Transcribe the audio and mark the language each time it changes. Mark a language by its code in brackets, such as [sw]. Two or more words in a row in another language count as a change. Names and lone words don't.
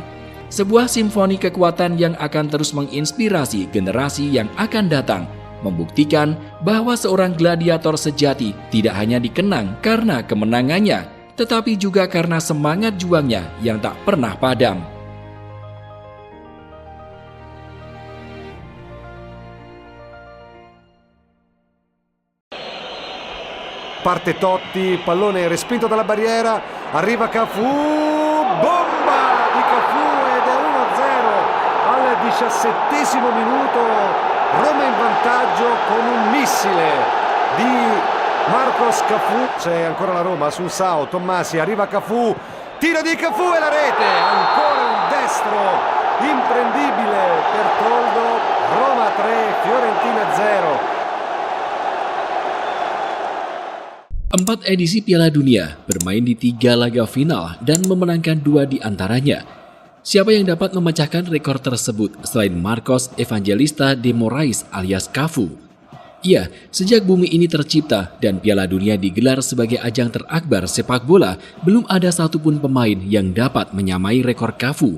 [id] Sebuah simfoni kekuatan yang akan terus menginspirasi generasi yang akan datang, membuktikan bahwa seorang gladiator sejati tidak hanya dikenang karena kemenangannya, tetapi juga karena semangat juangnya yang tak pernah padam. [it] Parte Totti, pallone respinto dalla barriera, arriva Cafu, bomba di Cafu ed è 1-0 al 17° minuto, Roma in vantaggio con un missile di Marcos Cafu. C'è ancora la Roma sul Sao, Tommasi, arriva Cafu, tiro di Cafu e la rete, ancora un destro imprendibile per Toldo, Roma 3, Fiorentina 0. [id] 4 edisi Piala Dunia, bermain di 3 laga final dan memenangkan 2 di antaranya. Siapa yang dapat memecahkan rekor tersebut selain Marcos Evangelista de Moraes alias Cafu? Ya, sejak bumi ini tercipta dan Piala Dunia digelar sebagai ajang terakbar sepak bola, belum ada satupun pemain yang dapat menyamai rekor Cafu.